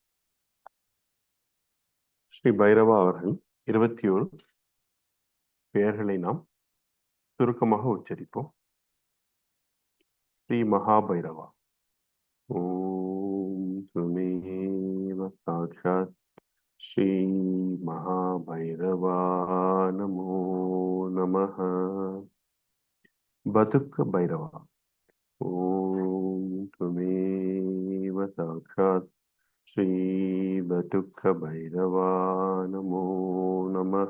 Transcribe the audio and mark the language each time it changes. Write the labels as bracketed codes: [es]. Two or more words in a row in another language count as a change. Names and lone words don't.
[ta] ஸ்ரீ பைரவா அவர்கள் 21 பெயர்களை நாம் சுருக்கமாக உச்சரிப்போம். [sa] श्री महाभैरवा। ॐ तुमे साक्षात् श्री महाभैरवा नमो नमः। बतुक भैरवा ओम त्वमेव साक्षात् श्री बतुक भैरवा नमो नमः।